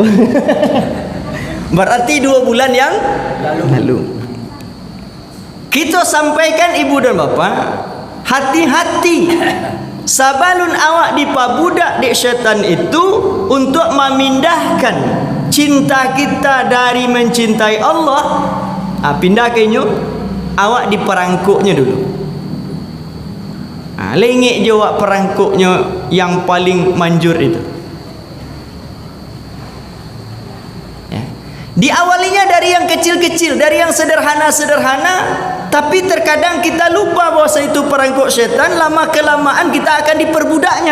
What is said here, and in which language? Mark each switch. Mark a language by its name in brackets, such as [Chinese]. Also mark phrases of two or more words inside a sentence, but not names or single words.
[Indonesian] Berarti 2 bulan yang lalu kita sampaikan ibu dan bapa, hati-hati [Minangkabau] sabalun awak dipabudak [Indonesian] di syaitan itu, untuk memindahkan cinta kita dari mencintai Allah. [Minangkabau] Pindah kayaknya awak diperangkuknya dulu. Lengik je awak perangkuknya yang paling manjur itu. [Indonesian] Diawalinya dari yang kecil-kecil, dari yang sederhana-sederhana, tapi terkadang kita lupa bahwa itu perangkuk syaitan. Lama kelamaan kita akan diperbudaknya.